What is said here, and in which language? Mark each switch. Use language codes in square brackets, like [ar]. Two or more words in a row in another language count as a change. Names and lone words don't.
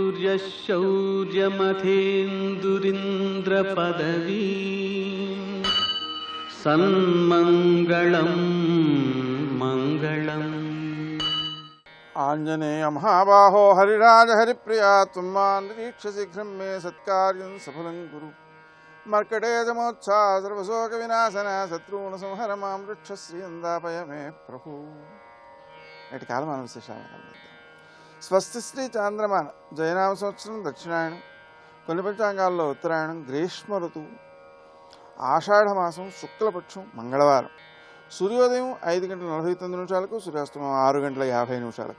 [sa] शौर्यमथेन्दुरिन्द्रपदवी सन्मङ्गलं मङ्गलम्। आंजनेय महाबाहो हरिराज हरिप्रिया त्वं निरीक्ष्य शीघ्रं मे सत्कार्यं सफलं कुरु। मर्कटेजमोत्सा सर्वशोकविनाशन शत्रून् संहर मां वृक्षश्रियन्दापय मे प्रभु। [te] నేటి కాలమాన విశేషాలను గమనిద్దాం. స్వస్తి శ్రీ చాంద్రమాన జయనామ సంవత్సరం దక్షిణాయనం, కొన్ని పంచాంగాల్లో ఉత్తరాయణం, గ్రీష్మ ఋతువు, ఆషాఢమాసం, శుక్లపక్షం, మంగళవారం. సూర్యోదయం 5:49 సూర్యాస్తమయం 6:50.